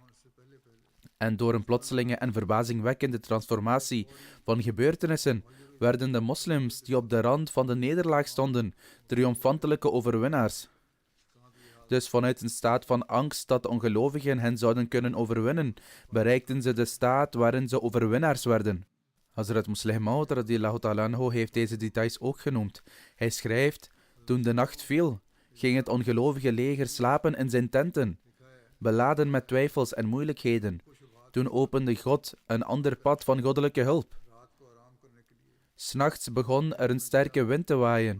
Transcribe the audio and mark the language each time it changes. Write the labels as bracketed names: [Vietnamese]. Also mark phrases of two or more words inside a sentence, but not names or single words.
[Dutch] En door een plotselinge en verbazingwekkende transformatie van gebeurtenissen werden de moslims die op de rand van de nederlaag stonden, triomfantelijke overwinnaars. Dus vanuit een staat van angst dat de ongelovigen hen zouden kunnen overwinnen, bereikten ze de staat waarin ze overwinnaars werden. Hazrat Musleh Maud [Arabic] رضي الله تعالى عنه [Dutch] heeft deze details ook genoemd. Hij schrijft: Toen de nacht viel, ging het ongelovige leger slapen in zijn tenten, beladen met twijfels en moeilijkheden. Toen opende God een ander pad van goddelijke hulp. 'S Nachts begon er een sterke wind te waaien.